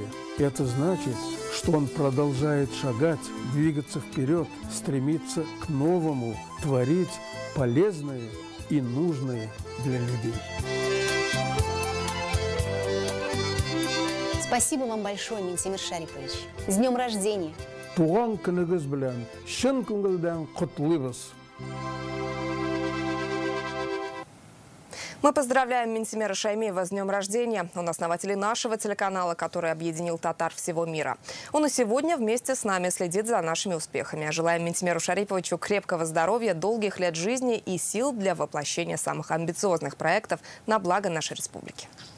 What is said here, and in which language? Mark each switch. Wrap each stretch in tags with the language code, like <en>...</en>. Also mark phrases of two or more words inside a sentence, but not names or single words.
<ru>Это значит, что он продолжает шагать, двигаться вперед, стремиться к новому, творить полезное и нужное для людей. Спасибо вам большое, Минтимер Шарипович. С днем рождения!</ru> <tt>Туган күнегез белән, чын күңелдән котлыйбыз.</tt> <ru>Мы поздравляем Минтимера Шаймиева с днем рождения. Он основатель нашего телеканала, который объединил татар всего мира. Он и сегодня вместе с нами следит за нашими успехами. Желаем Минтимеру Шариповичу крепкого здоровья, долгих лет жизни и сил для воплощения самых амбициозных проектов на благо нашей республики.</ru>